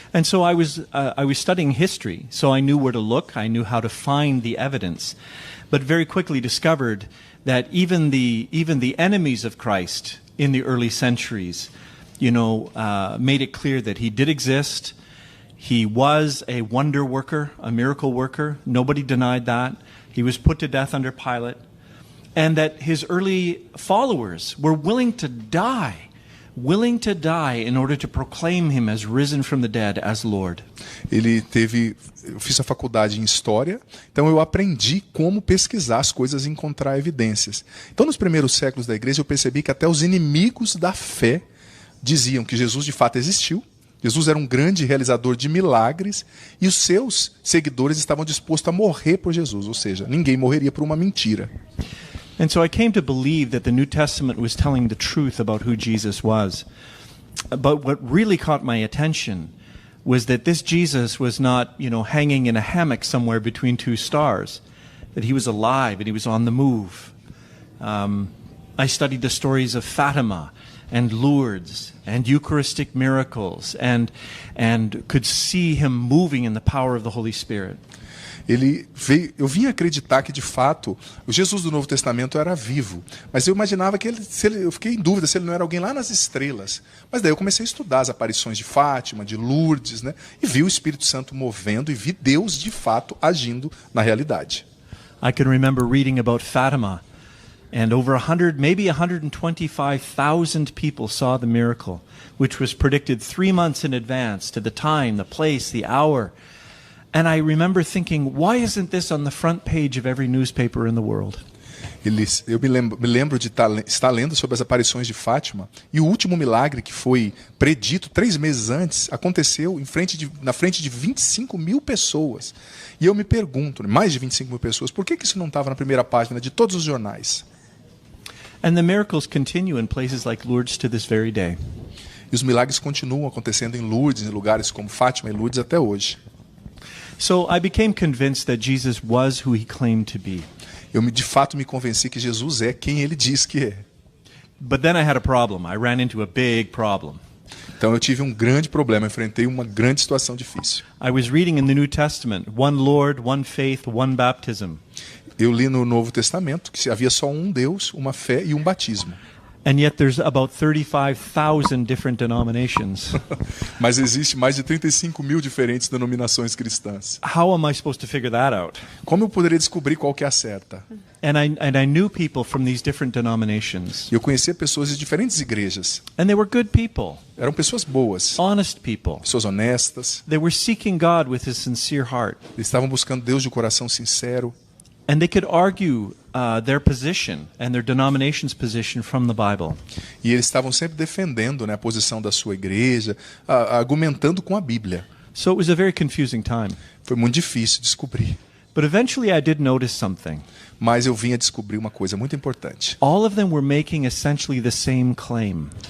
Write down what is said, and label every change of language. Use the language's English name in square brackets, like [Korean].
[English] And so I was studying history, so I knew where to look, I knew how to find the evidence, but very quickly discovered that even the enemies of Christ in the early centuries, made it clear that he did exist. He was a wonder worker, a miracle worker. Nobody denied that. He was put to death under Pilate. And that his early followers were willing to die in order to proclaim him as risen from the dead, as Lord. [Portuguese] Eu fiz a faculdade em História, então eu aprendi como pesquisar as coisas e encontrar evidências. Então, nos primeiros séculos da igreja, eu percebi que até os inimigos da fé diziam que Jesus de fato existiu. Jesus era um grande realizador de milagres e os seus seguidores estavam dispostos a morrer por Jesus, ou seja, ninguém morreria por uma mentira. [English] And so I came to believe that the New Testament was telling the truth about who Jesus was. But what really caught my attention was that this Jesus was not, hanging in a hammock somewhere between two stars, that he was alive and he was on the move. I studied the stories of Fatima and Lourdes and Eucharistic miracles and could see him moving in the power of the Holy Spirit. [Portuguese] eu vim acreditar que de fato o Jesus do Novo Testamento era vivo, mas eu imaginava que eu fiquei em dúvida se ele não era alguém lá nas estrelas. Mas daí eu comecei a estudar as aparições de Fátima, de Lourdes, né? E vi o Espírito Santo movendo e vi Deus de fato agindo na realidade. [English] I can remember reading about Fatima, and over 100, maybe 125,000 people saw the miracle, which was predicted 3 months in advance to the time, the place, the hour. And I remember thinking, why isn't this on the front page of every newspaper in the world? [Portuguese] Eu me lembro de estar lendo sobre as aparições de Fátima, e o último milagre que foi predito 3 meses antes aconteceu na frente de 25 mil pessoas. E eu me pergunto, mais de 25 mil pessoas, por que isso não estava na primeira página de todos os jornais? [English] And the miracles continue in places like Lourdes to this very day. [Portuguese] E os milagres continuam acontecendo em Lourdes, em lugares como Fátima e Lourdes até hoje. [English] So I became convinced that Jesus was who he claimed to be. [Portuguese] Eu de fato me convenci que Jesus é quem ele diz que é. [English] But then I had a problem. I ran into a big problem. [Portuguese] Então eu tive um grande problema, enfrentei uma grande situação difícil. [English] I was reading in the New Testament, one Lord, one faith, one baptism. [Portuguese] Eu li no Novo Testamento que havia só um Deus, uma fé e um batismo. [English] And yet there's about 35,000 different denominations. [Portuguese] Mas existe mais de 35 mil diferentes denominações cristãs. [English] How am I supposed to figure that out? [Portuguese] Como eu poderia descobrir qual que é a certa? [English] And I knew people from these different denominations. [Portuguese] Eu conhecia pessoas de diferentes igrejas. [English] And they were good people, [Portuguese] Eram pessoas boas, [English] honest people. [Portuguese] pessoas honestas. [English] They were seeking God with a sincere heart. [Portuguese] Eles estavam buscando Deus de coração sincero. [English] And they could argue their position and their denomination's position from the Bible. [Portuguese] E eles estavam sempre defendendo, né, a posição da sua igreja, argumentando com a Bíblia. [English] So it was a very confusing time. [Portuguese] Foi muito difícil descobrir. [English] But eventually I did notice something. [Portuguese] Mas eu vim a descobrir uma coisa muito importante. [English] All of them were making essentially the same claim.